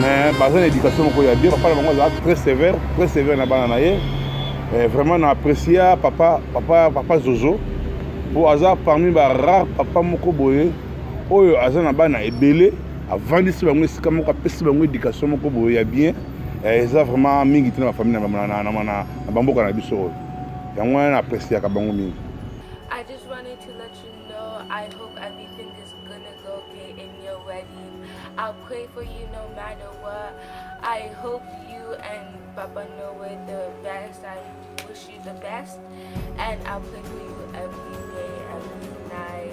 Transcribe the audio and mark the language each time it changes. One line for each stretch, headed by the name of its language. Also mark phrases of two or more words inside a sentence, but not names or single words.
Lingala: mais baza na éducation moko ya bien papa na bango azala
French: très sévère
Lingala: na bana na ye vraiment na apprécié papa Zozo po aza parmi ba rare papa moko boye oyo aza na bana ebele avandisi bango esika moko apesi bango éducation moko boye ya bien eza vraiment mingi te na bafamille na bamboka na biso oyo yango wana na appréciaka bango mingi.
English: I just wanted to let you know I hope everything is gonna go okay in your wedding. I'll pray for you no matter what. I hope you and Papa Noah the best. I wish you the best. And I'll pray for you every day, every night.